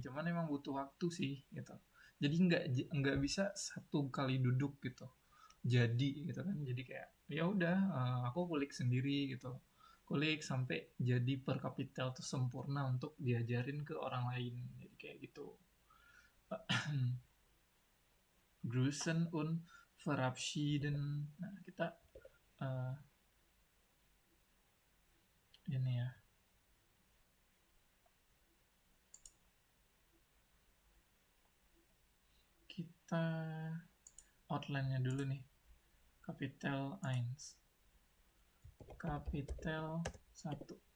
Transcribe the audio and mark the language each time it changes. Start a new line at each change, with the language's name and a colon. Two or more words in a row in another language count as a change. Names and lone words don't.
Indonesian: Cuman emang butuh waktu sih gitu. Jadi nggak bisa satu kali duduk gitu. Jadi gitu kan. Jadi kayak ya udah aku kulik sendiri gitu. Kulik sampai jadi per kapitel tuh sempurna untuk diajarin ke orang lain. Jadi kayak gitu.
German: Grüßen und verabschieden.
Indonesian: Nah, kita ini ya. Kita outline-nya dulu nih. Kapitel 1. Kapitel 1.